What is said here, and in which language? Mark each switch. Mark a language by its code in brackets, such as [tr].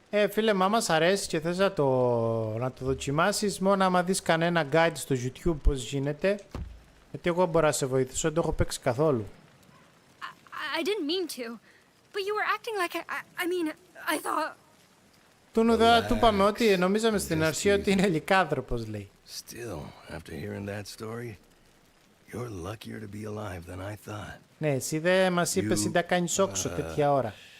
[el] Φίλε μου, άμα σ' αρέσει και θες να το δοκιμάσεις, μόνο άμα δεις κανένα guide στο YouTube πώς γίνεται, γιατί εγώ μπορώ να σε βοηθήσω, δεν το έχω παίξει καθόλου. [en] I didn't mean to, but you were acting like I mean, I thought... [el] Του είπαμε ότι νομίζαμε στην αρχή ότι είναι λυκάνθρωπος, λέει. [en] Still, after hearing that story, you're luckier to be alive than I thought. [el] Ναι, εσύ δεν μας είπες ή τα κάνεις όξο τέτοια ώρα.